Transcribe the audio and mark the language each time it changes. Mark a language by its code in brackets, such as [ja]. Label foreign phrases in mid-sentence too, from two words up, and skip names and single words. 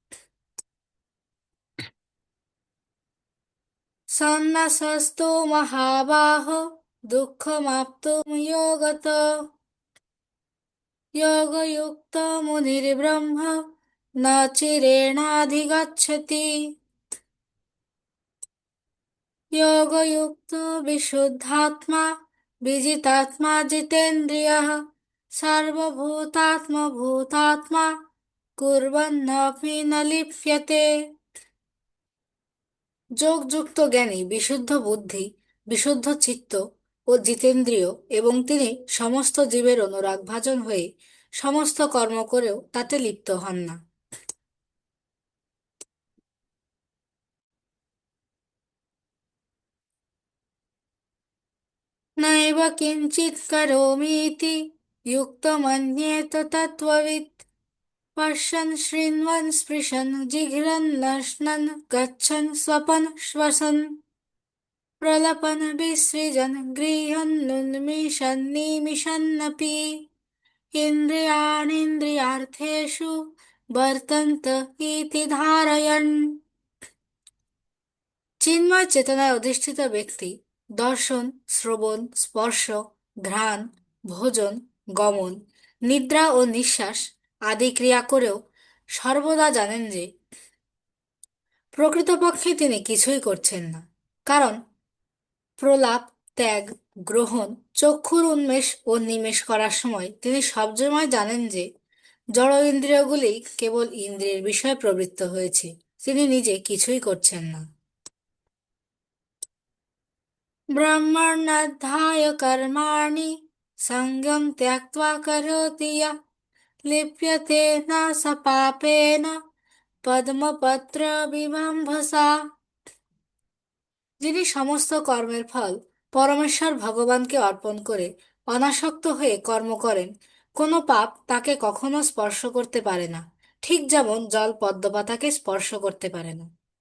[sa] সন্ন্যাসস্তু মহাবাহো দুঃখমাপ্তুম যোগত যোগযুক্ত মুনির্ব্রহ্ম ন চিরেণাধিগচ্ছতি। योगयुक्तो विशुद्धात्मा विजितात्मा जितेन्द्रियः सर्वभूतात्मभूतात्मा कुर्वन्नपि न लिप्यते। [bn] যোগযুক্ত জ্ঞানী বিশুদ্ধ বুদ্ধি, বিশুদ্ধ চিত্ত ও জিতেন্দ্রিয়, এবং তিনি সমস্ত জীবের অনুরাগভাজন হয়ে সমস্ত কর্ম করেও তাতে লিপ্ত হন না। [sa] নৈব কিঞ্চিৎ করোमीति युक्तमन्येत तत्त्ववित् पश्यन् शृण्वन् स्पृशन् जिघ्रन् गच्छन् स्वपन् श्वसन् प्रलपन् विसृजन् गृह्णन्नुन्मिषन् निमिषन्नपि इन्द्रियाणीन्द्रियार्थेषु वर्तन्त इति ধারয়न्। [bn] চিন্ময় চেতনায় অধিষ্ঠিত ব্যক্তি দর্শন, শ্রবণ, স্পর্শ, ঘ্রাণ, ভোজন, গমন, নিদ্রা ও নিঃশ্বাস আদি ক্রিয়া করেও সর্বদা জানেন যে প্রকৃতপক্ষে তিনি কিছুই করছেন না। কারণ প্রলাপ, ত্যাগ, গ্রহণ, চক্ষুর উন্মেষ ও নিমেষ করার সময় তিনি সবসময় জানেন যে জড় ইন্দ্রিয়গুলি কেবল ইন্দ্রিয়ের বিষয়ে প্রবৃত্ত হয়েছে, তিনি নিজে কিছুই করছেন না। [sa] ब्रह्मण्यध्याय कर्माणि सङ्गं त्यक्त्वा करोति यः लिप्यते न स पापेन পদ্মপত্রবিভম্বসা। [bn] যিনি সমস্ত কর্মের ফল পরমেশ্বর ভগবানকে অর্পণ করে অনাসক্ত হয়ে কর্ম করেন, কোনো পাপ তাকে কখনো স্পর্শ করতে পারে না, ঠিক যেমন জল পদ্মপাতাকে স্পর্শ করতে পারে না।